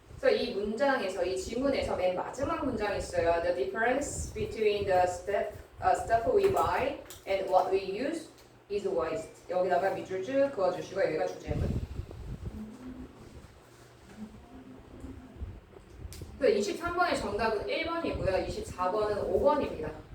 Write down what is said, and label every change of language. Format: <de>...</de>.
<ko>이 문장에서 이 지문에서 맨 마지막 문장이 있어요.</ko> <en>The difference between the stuff we buy and what we use is waste.</en> <ko>여기다가 밑줄 쭉 그어주시고 여기가 주제문. 그 23번의 정답은 1번이고요. 24번은 5번입니다.</ko>